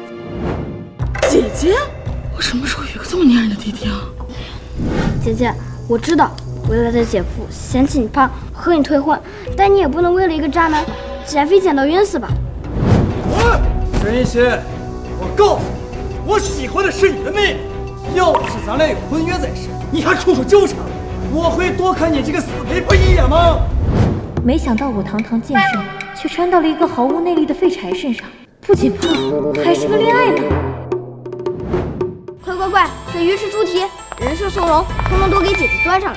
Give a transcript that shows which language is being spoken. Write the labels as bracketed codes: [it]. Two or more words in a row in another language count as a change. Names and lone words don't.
[zh] 姐姐，我什麼時候有個這麼粘人的弟弟啊？姐姐，我知道未來的姐夫嫌棄你胖，和你退婚，但你也不能為了一個渣男減肥減到暈死吧？沈一心，我告訴你，我喜歡的是你的妹妹。要不是咱倆有婚約在身，你還處處糾纏，我會多看你這個死肥婆一眼嗎？沒想到我堂堂劍聖，卻穿到了一個毫無內力的廢柴身上，不僅胖，還是個戀愛腦。快，這魚是豬蹄，人是松茸，統統都給姐姐端上來。